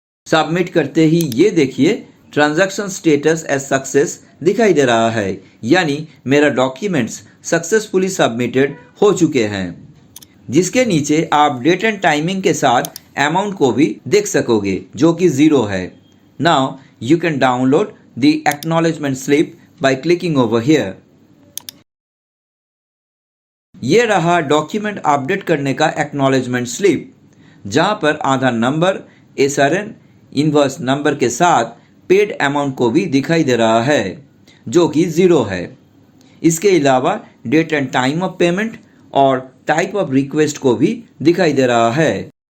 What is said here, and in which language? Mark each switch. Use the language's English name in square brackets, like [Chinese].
[Hindi] Submit करते ही ये देखिए ट्रांजैक्शन स्टेटस एज सक्सेस दिखाई दे रहा है, यानी मेरा डॉक्यूमेंट्स सक्सेसफुली सबमिटेड हो चुके हैं। जिसके नीचे आप डेट एंड टाइमिंग के साथ अमाउंट को भी देख सकोगे, जो कि 0 है। [English] Now you can download the acknowledgement slip by clicking over here। [Hindi] ये रहा डॉक्यूमेंट अपडेट करने का एक्नॉलेजमेंट स्लिप, जहां पर आधार नंबर, SRN, इनवॉइस नंबर के साथ पेड अमाउंट को भी दिखाई दे रहा है, जो कि 0 है। इसके अलावा date and time of payment और टाइप ऑफ रिक्वेस्ट को भी दिखाई दे रहा है।